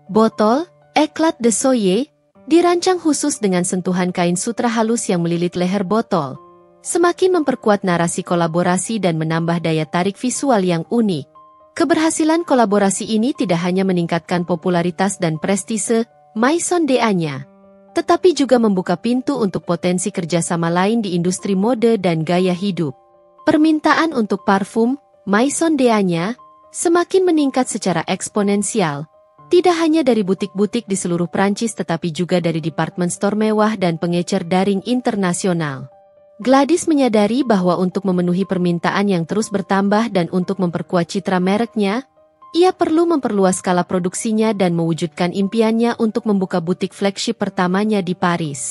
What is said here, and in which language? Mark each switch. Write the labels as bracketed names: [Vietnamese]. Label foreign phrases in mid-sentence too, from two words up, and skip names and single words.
[Indonesian] Botol Eclat de Soye Dirancang khusus dengan sentuhan kain sutra halus yang melilit leher botol, semakin memperkuat narasi kolaborasi dan menambah daya tarik visual yang unik. Keberhasilan kolaborasi ini tidak hanya meningkatkan popularitas dan prestise Maison de Agnes, tetapi juga membuka pintu untuk potensi kerjasama lain di industri mode dan gaya hidup. Permintaan untuk parfum Maison de Agnes semakin meningkat secara eksponensial, tidak hanya dari butik-butik di seluruh Prancis tetapi juga dari [English] department store [Indonesian] mewah dan pengecer daring internasional. Gladys menyadari bahwa untuk memenuhi permintaan yang terus bertambah dan untuk memperkuat citra mereknya, ia perlu memperluas skala produksinya dan mewujudkan impiannya untuk membuka butik flagship pertamanya di Paris.